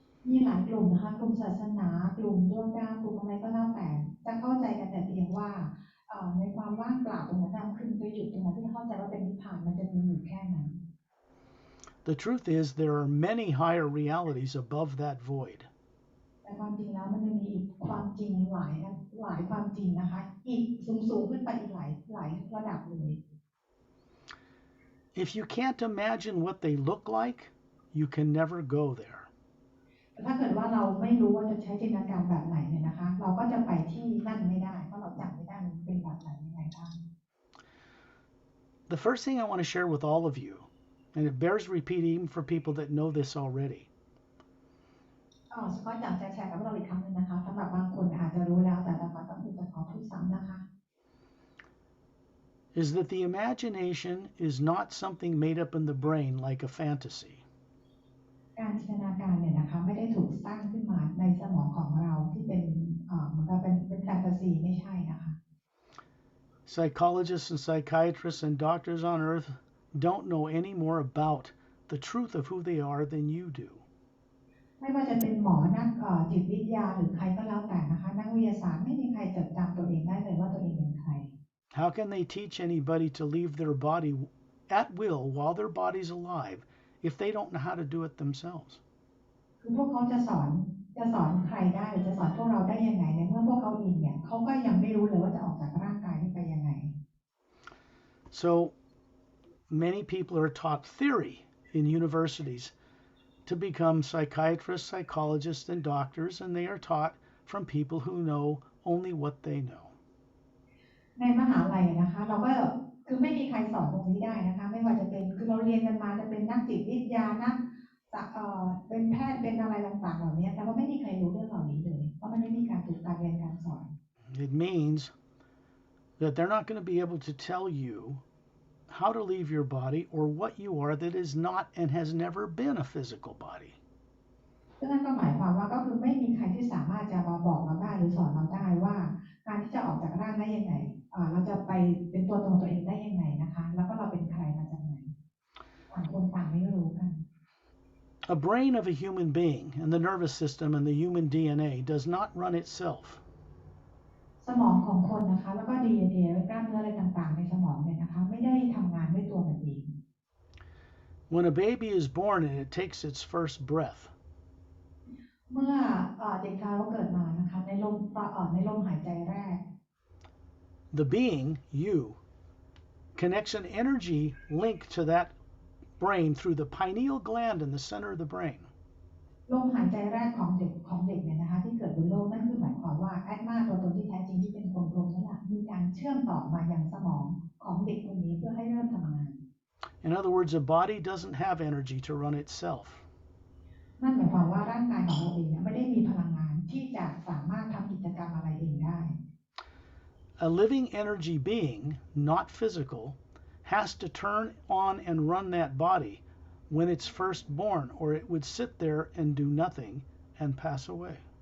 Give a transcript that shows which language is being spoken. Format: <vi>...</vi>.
<th>มีหลายกลุ่มนะคะกลุ่มศาสนากลุ่มดวงดาวกลุ่มอะไรก็แล้วแต่จะเข้าใจกันแต่เพียงว่าในความว่างเปล่าตรงนั้นขึ้นไปหยุดตรงนั้นที่เข้าใจว่าเป็นนิพพานมันจะมีอยู่แค่นั้น</th> <en>The truth is there are many higher realities above that void.</en> <th>แต่ความจริงแล้วมันจะมีอีกความจริงหลายความจริงนะคะอีกสูงขึ้นไปอีกหลายระดับเลย</th> <en>If you can't imagine what they look like, you can never go there.</en> <th>ถ้าเกิดว่าเราไม่รู้ว่าจะใช้จินตนาการแบบไหนเนี่ยนะคะเราก็จะไปที่นั่นไม่ได้เพราะเราจำไม่ได้มันเป็นแบบไหนยังไงบ้าง</th> <en>The first thing I want to share with all of you, and it bears repeating even for people that know this already,</en> <th>สกอตอยากจะแชร์กับเราอีกครั้งนึงนะคะสำหรับบางคนอาจจะรู้แล้วแต่สกอตต้องจะขอพูดซ้ำนะคะ</th> <en>is that the imagination is not something made up in the brain like a fantasy.</en> <th>การจินตนาการเนี่ยนะคะไม่ได้ถูกสร้างขึ้นมาในสมองของเราที่เป็นเหมือนกับเป็นแฟนตาซีไม่ใช่นะคะ</th> <en>Psychologists and psychiatrists and doctors on earth don't know any more about the truth of who they are than you do.</en> <th>ไม่ว่าจะเป็นหมอนักจิตวิทยาหรือใครก็แล้วแต่นะคะนักวิทยาศาสตร์ไม่มีใครจดจำตัวเองได้เลยว่าตัวเองเป็นใคร</th> <en>How can they teach anybody to leave their body at will while their body's alive if they don't know how to do it themselves?</en> <th>คือพวกเขาจะสอนใครได้หรือจะสอนพวกเราได้ยังไงในเมื่อพวกเขาเองเนี่ยเขาก็ยังไม่รู้เลยว่าจะออกจากร่างกายนี้ไปยังไง</th> <en>So many people are taught theory in universities to become psychiatrists, psychologists, and doctors, and they are taught from people who know only what they know.</en> <th>ในมหาลัยนะคะเราก็คือไม่มีใครสอนตรงนี้ได้นะคะไม่ว่าจะเป็นคือเราเรียนกันมาจะเป็นนักจิตวิทยานักเป็นแพทย์เป็นอะไรต่างๆเหล่านี้แต่ว่าไม่มีใครรู้เรื่องเหล่านี้เลยเพราะมันไม่มีการฝึกการเรียนการสอน</th> <en>It means that they're not going to be able to tell you how to leave your body or what you are that is not and has never been a physical body.</en> <th>ซึ่งนั่นก็หมายความว่าก็คือไม่มีใครที่สามารถจะมาบอกเราได้หรือสอนเราได้ว่าการที่จะออกจากร่างได้ยังไงเราจะไปเป็นตัวตนตัวเองได้ยังไงนะคะแล้วก็เราเป็นใครมาจากไหนต่างคนต่างไม่รู้กัน</th> <en>A brain of a human being and the nervous system and the human DNA does not run itself.</en> <th>สมองของคนนะคะแล้วก็ DNA กล้ามเนื้ออะไรต่างๆในสมองเนี่ยนะคะไม่ได้ทำงานด้วยตัวมันเอง</th> <en>When a baby is born and it takes its first breath,</en> <th>เมื่อเด็กทารกเกิดมานะคะในลมหายใจแรก</th> <en>the being, you, connects an energy link to that brain through the pineal gland in the center of the brain.</en> <th>ลมหายใจแรกของเด็กเนี่ยนะคะที่เกิดบนโลกนั่นคือหมายความว่าแอดมาตัวตนที่แท้จริงที่เป็นคนโครงสร้างมีการเชื่อมต่อมายังสมองของเด็กคนนี้เพื่อให้เริ่มทำงาน</th> <en>In other words, a body doesn't have energy to run itself.</en> <th>นั่นหมายความว่าร่างกายของเราเองไม่ได้มีพลังงานที่จะสามารถทำกิจกรรมอะไรเองได้</th> <en>A living energy being, not physical, has to turn on and run that body when it's first born, or it would sit there and do nothing and pass away.</en>